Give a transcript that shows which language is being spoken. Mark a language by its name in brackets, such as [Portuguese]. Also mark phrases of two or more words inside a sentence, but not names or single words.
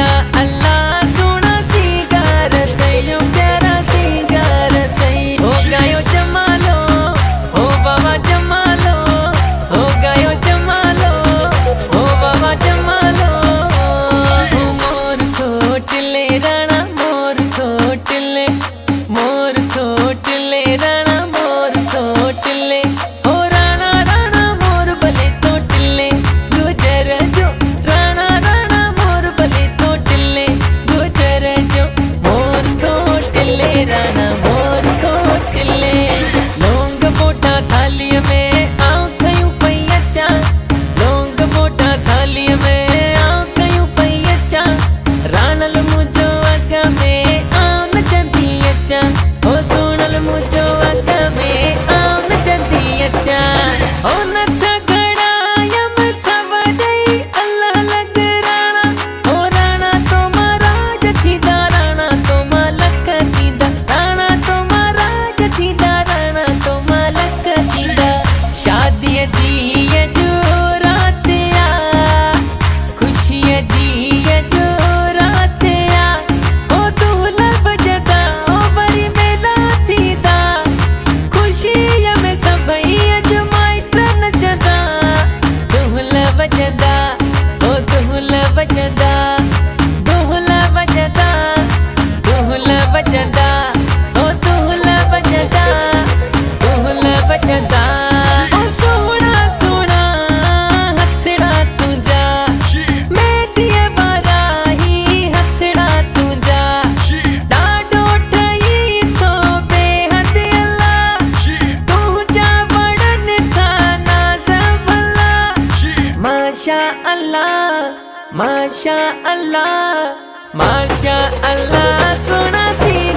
[Sindhi] अल्लाह सोना सिंगार थयो प्यारा सिंगार थई हो गयो जमालो हो बाबा जमालो हो गयो जमालो हो बाबा जमालो मोर खोटले राणा मोर खोटले राणा मोर खोटले हो राणा राणा मोर भले तोटले गुजर जो राणा राणा मोर भले तोटले गुजर जो मोर खोटले राणा मोर खोटले लौंग बोटा थाली में आऊं खयूं पई अचां लौंग बोटा थाली में आऊं खयूं पई अचां राणल मुझो अग में आऊं नचंदी अचां हो सुनल मुझो अग में आऊं नचंदी अचां हो नथ घड़ायम सब ॾेई अल्लाह लग राणा हो राणा तो महाराज थींदा राणा तो मालक थींदा राणा तो महाराज थींदा राणा तो मालक थींदा शादीअ जी जो रात आ खुशीअ जी जो रात आ हो दुहला बजदा हो वरी मेला थींदा खुशीअ में सभई अॼु माइट नचंदा दुहला बजदा हो दुहला बजदा दुहला बजदा दुहला बजदा हो दुहला बजदा दुहला बजदा हो सोहणा सोहणा हथड़ा तुंहिंजा मेहंदीअ वारा ही हथड़ा तुंहिंजा ॾाढो ठही थो बेहद अल्लाह तुंहिंजा वणनि था नाज़ भला [Arabic] ما شاء الله ما شاء الله ما شاء الله [Sindhi] सोना